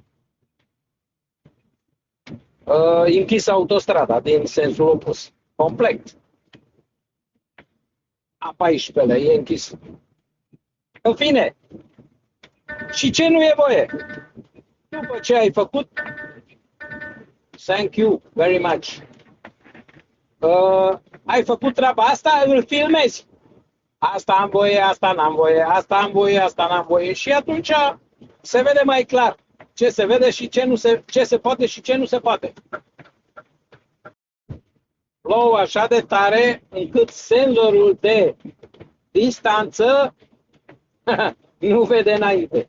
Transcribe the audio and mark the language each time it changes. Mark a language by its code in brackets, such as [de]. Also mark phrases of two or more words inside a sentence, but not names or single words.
[ro] Închis autostrada din sensul opus. Complet. A14-lea e închis. În fine. Și ce nu e voie? După ce ai făcut, [en] thank you very much. [ro] Ai făcut treaba asta, îl filmezi. Asta am voie, asta n-am voie, asta am voie, asta n-am voie. Și atunci se vede mai clar ce se vede și ce se poate și ce nu se poate. Plouă așa de tare încât senzorul de distanță nu vede înainte.